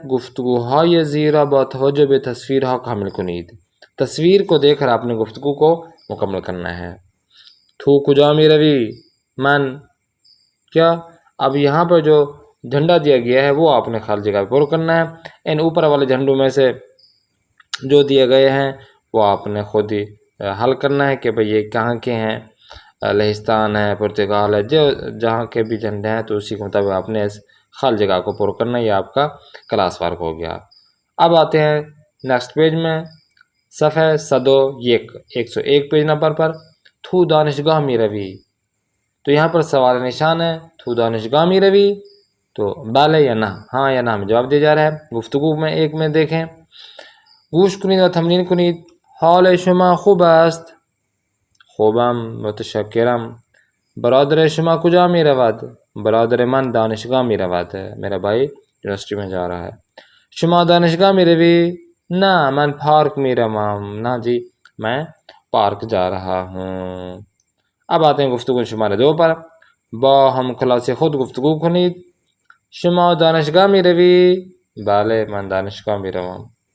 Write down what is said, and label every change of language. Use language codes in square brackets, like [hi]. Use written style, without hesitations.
[fa] گفتگوهای زیرا با توجہ به تصویرها کامل کنید. [ur] تصویر کو دیکھ کر آپ نے گفتگو کو مکمل کرنا ہے. [fa] تو کجا می روی؟ من کیا. [ur] اب یہاں پر جو جھنڈا دیا گیا ہے وہ آپ نے خالی جگہ پر پر کرنا ہے. ان اوپر والے جھنڈوں میں سے جو دیے گئے ہیں وہ آپ نے خود ہی حل کرنا ہے کہ بھئی یہ کہاں کے ہیں. لہستان ہے، پرتگال ہے، جو جہاں کے بھی جھنڈے ہیں تو اسی کے مطابق آپ نے اس خالی جگہ کو پر کرنا ہے. یہ آپ کا کلاس ورک ہو گیا. اب آتے ہیں نیکسٹ پیج میں، صفحہ 101 پیج نمبر پر. [fa] تو دانشگاہ می روی. [ur] تو یہاں پر سوال نشان ہے. [fa] تو دانشگاہ می روی [ur] تو بله یا نه، ہاں یا نه میں جواب دیا جا رہا ہے. گفتگو میں ایک میں دیکھیں، [fa] گوش کنید و تمرین کنید. حال شما خوب است؟ خوبم، متشکرم. برادر شما کجا می رود؟ برادر من دانشگاه می رود. [ur] میرا بھائی یونیورسٹی میں جا رہا ہے. [fa] شما دانشگاه می روی؟ نه من پارک می روم. [ur] نه جی میں پارک جا رہا ہوں. اب آتے ہیں گفتگو شماره 2 پر. [fa] با هم کلاس خود گفتگو کنید. شما دانشگاه می روی؟ بله من دانشگاه می روم.